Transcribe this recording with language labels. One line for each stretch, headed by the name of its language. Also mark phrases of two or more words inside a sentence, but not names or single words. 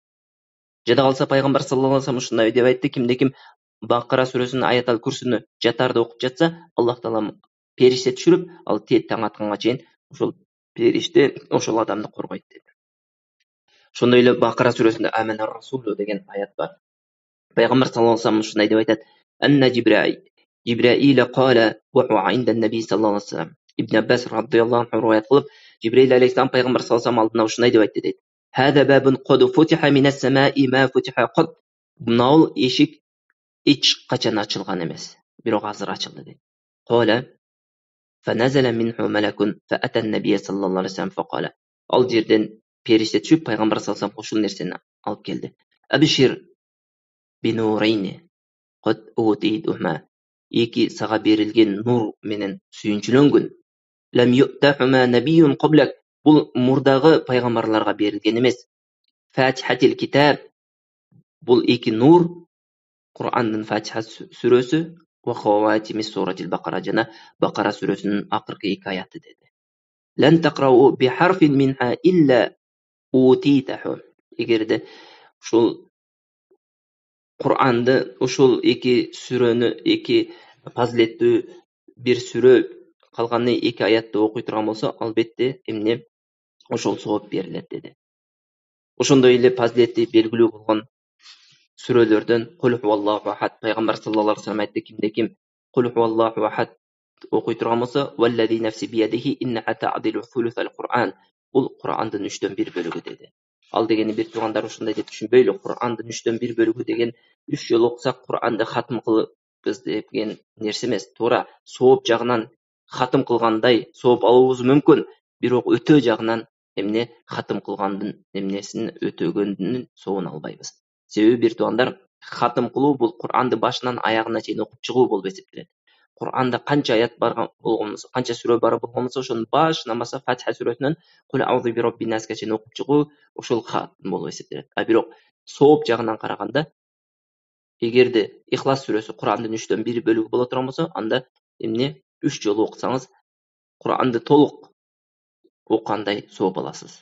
Kyrgyz: Жада калса Пайгамбар
Arabic: صلى الله عليه وسلم
Kyrgyz: ушундай деп айтты: кимде ким Бакара сүрөсүнүн Аятал Курсини жатарда окуп жатса,
Arabic: الله تعالى
Kyrgyz: периште түшүрүп, ал таң атканга чейин ошол периште ошол адамды коргойт деди. Ошондой эле Бакара сүрөсүндө Аманар Расулу деген аят бар.
Arabic: Пайгамбар саллаллаху алейхи вассалам
Kyrgyz: ушундай деп айтат:
Arabic: أن جبريل قال وعند النبي صلى الله عليه وسلم.
Kyrgyz: Ибн Аббас
Arabic: رضي الله عنه
Kyrgyz: риваят кылып,
Arabic: جبريل عليه السلام
Kyrgyz: Пайгамбар
Arabic: صلى الله عليه وسلم
Kyrgyz: алдына ушундай деп айтты дейт:
Arabic: هذا باب قد فتح من السماء ما فتح قط.
Kyrgyz: Мынау эшик эч качан ачылган эмес, бирок азыр ачылды дейт.
Arabic: قال فنزل منه ملك فأتى النبي صلى الله عليه وسلم فقال.
Kyrgyz: Ал жерден периште түшүп, Пайгамбар
Arabic: صلى الله عليه وسلم
Kyrgyz: ушул нерсени алып келди.
Arabic: أبشر بنورين قد أوتيتهما.
Kyrgyz: Эки сага берилген нур менен сүйүнчүлөнгүн.
Arabic: لم يؤتهما نبي قبلك.
Kyrgyz: Бул мурдагы пайгамбарларга берилген эмес.
Arabic: فاتحة الكتاب.
Kyrgyz: Бул эки нур Кур'андын Фатиха сүрөсү
Arabic: وخواتيم سورة البقرة
Kyrgyz: жана Бакара сүрөсүнүн акыркы эки аяты деди.
Arabic: لن تقرأ بحرف منها إلا أعطيته.
Kyrgyz: Эгерде ушул Кур'анды, ушул эки сүрөнү, эки фазилеттүү бир сүрө калганы эки аятты окуй турган болсо, албетте ошол сооп берилет деди. Ошондой эле фазилети белгилүү болгон сүрөлөрдөн
Arabic: قل هو الله أحد.
Kyrgyz: Пайгамбар
Arabic: صلى الله عليه وسلم
Kyrgyz: айтты: кимде ким
Arabic: قل هو الله أحد
Kyrgyz: окуй турган болсо,
Arabic: والذي نفسي بيده إنها تعدل ثلث القرآن.
Kyrgyz: Бул Кур'андын 3/1 бөлүгү деди. Ал дегени бир туугандар ушундай деп түшүнбөйлү. Кур'андын 3/1 бөлүгү деген 3 жолу окусак Кур'анды хатым кылыбыз деген нерсе эмес. Туура сооп жагынан хатым кылгандай сооп алуубуз мүмкүн, бирок өтөө жагынан хатым кылгандын эмнесин өтөгөндүн соогун албайбыз. Себеби бир туугандар, хатым кылуу бул Кур'анды башынан аягына чейин окуп чыгуу болуп эсептелет. Кур'анда канча аят болгон болсо, канча сүрө бар болгон болсо, ошонун башынан баштап Фатиха сүрөсүнөн
Arabic: قل أعوذ برب
Kyrgyz: наске чейин окуп чыгуу ошол хатым болуп эсептелет. А бирок сооп жагынан караганда, эгерде Ихлас сүрөсү Кур'андын 3/1 бөлүгү боло турган болсо, анда эмне 3 жолу окусаңыз Кур'анды толук окугандай сооп аласыз.